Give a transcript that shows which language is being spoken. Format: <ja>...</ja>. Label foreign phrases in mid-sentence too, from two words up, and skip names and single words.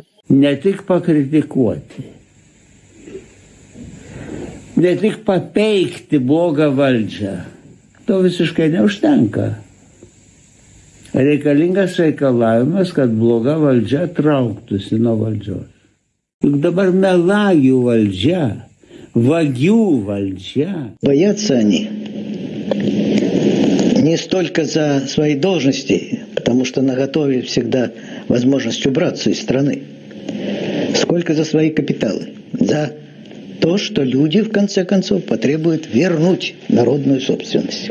<lt>Ne tik pakritikuoti, ne tik papeikti blogą valdžią. To visiškai neužtenka. Reikalingas reikalavimas, kad bloga valdžia trauktųsi nuo valdžios. Juk dabar melagių valdžia, vagių вальжа.</lt> <ru>Боятся они не столько за свои должности, потому что наготове всегда возможность убраться из страны, сколько за свои капиталы, за то, что люди, в конце концов, потребуют вернуть народную собственность.</ru>